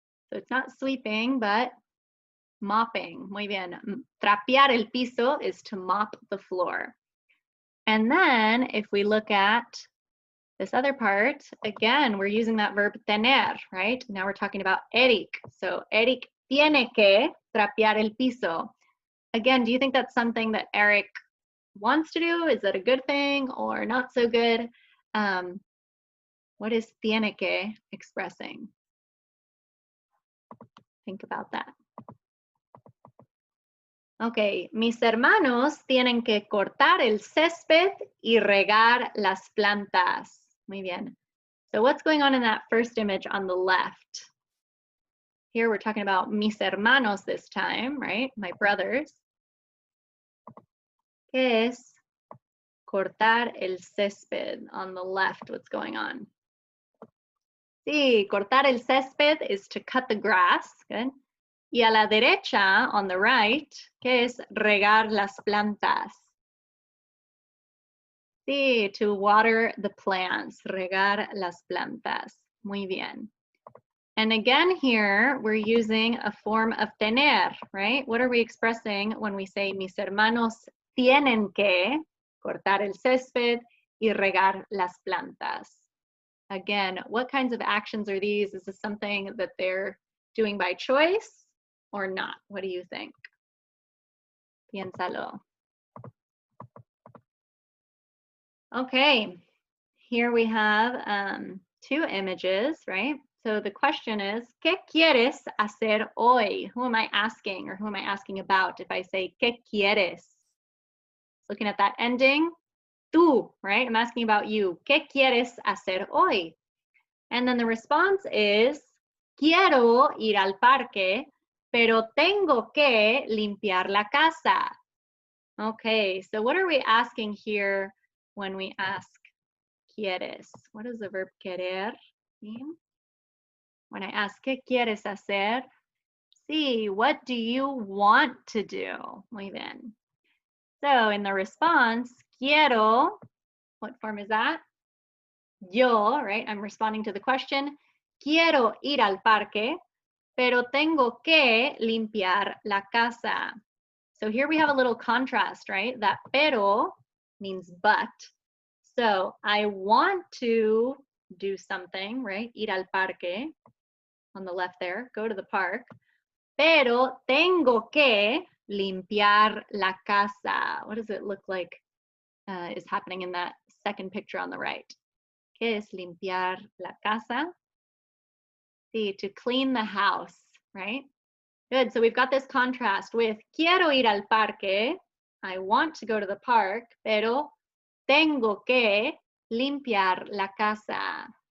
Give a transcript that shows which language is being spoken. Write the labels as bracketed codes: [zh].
[en] So it's not sweeping, but mopping. [es] Muy bien. Trapear el piso [en] is to mop the floor. And then if we look at this other part, again, we're using that verb tener, right? Now we're talking about Eric. [es] So Eric tiene que trapear el piso. [en] Again, do you think that's something that Eric wants to do? Is that a good thing or not so good? What is [es] tiene que [en] expressing? Think about that. [es] Okay, mis hermanos tienen que cortar el césped y regar las plantas. Muy bien. [en] So what's going on in that first image on the left? Here we're talking about [es] mis hermanos [en] this time, right? My brothers. [es] ¿Qué es cortar el césped? [en] On the left, what's going on? [es] Sí, cortar el césped [en] is to cut the grass. Good. [es] Y a la derecha, [en] on the right, [es] ¿qué es regar las plantas? Sí, [en] to water the plants, [es] regar las plantas. Muy bien. [en] And again here, we're using a form of tener, right? What are we expressing when we say [es] mis hermanos tienen que cortar el césped y regar las plantas? [en] Again, what kinds of actions are these? Is this something that they're doing by choice or not? What do you think? [es] Piénsalo. [en] Okay, here we have two images, right? So the question is, [es] ¿qué quieres hacer hoy? [en] Who am I asking, or who am I asking about if I say, [es] ¿qué quieres? [en] Looking at that ending, tú, right? I'm asking about you. [es] ¿Qué quieres hacer hoy? [en] And then the response is, [es] quiero ir al parque, pero tengo que limpiar la casa. [en] Okay, so what are we asking here when we ask quieres? What does the verb querer mean? When I ask, [es] ¿qué quieres hacer? Sí, [en] what do you want to do? [es] Muy bien. [en] So in the response, quiero, what form is that? Yo, right? I'm responding to the question. [es] Quiero ir al parque, pero tengo que limpiar la casa. [en] So here we have a little contrast, right? That pero means but. So I want to do something, right? [es] Ir al parque, [en] on the left there, go to the park. [es] Pero tengo que limpiar la casa. [en] What does it look like is happening in that second picture on the right? [es] ¿Qué es limpiar la casa? Sí, [en] to clean the house, right? Good, so we've got this contrast with [es] quiero ir al parque, [en] I want to go to the park, [es] pero tengo que limpiar la casa.